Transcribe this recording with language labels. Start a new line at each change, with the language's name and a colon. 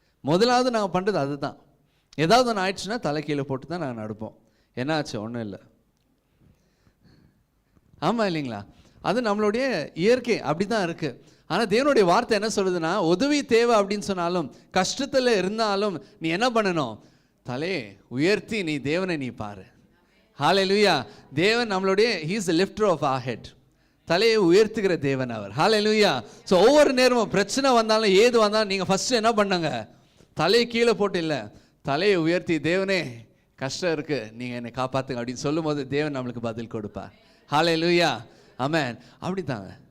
Tamil: முதலாவது நாங்கள் பண்ணுறது அதுதான். ஏதாவது ஒன்று ஆயிடுச்சுன்னா தலை கீழே போட்டு தான் நாங்கள் நடப்போம். என்ன ஆச்சு, ஒன்றும் இல்லை. ஆமாம் இல்லைங்களா. அது நம்மளுடைய இயற்கை, அப்படி தான் இருக்குது. ஆனால் தேவனுடைய வார்த்தை என்ன சொல்லுதுன்னா, உதவி தேவை அப்படின்னு சொன்னாலும், கஷ்டத்தில் இருந்தாலும் நீ என்ன பண்ணணும், தலையை உயர்த்தி நீ தேவனை நீ பாரு. ஹல்லேலூயா. தேவன் நம்மளுடைய
English: he is the lifter of our head.
Tamil: தலையை உயர்த்துகிற தேவன் அவர். ஹல்லேலூயா. ஸோ ஒவ்வொரு நேரமும் பிரச்சனை வந்தாலும் ஏது வந்தாலும் நீங்கள் ஃபஸ்ட்டு என்ன பண்ணுங்க, தலையை கீழே போட்டு இல்லை, தலையை உயர்த்தி தேவனே கஷ்டம் இருக்குது நீங்கள் என்னை காப்பாற்றுங்க அப்படின்னு சொல்லும் போது தேவன் நம்மளுக்கு பதில் கொடுப்பார். ஹல்லேலூயா. ஆமென். அப்படி தாங்க.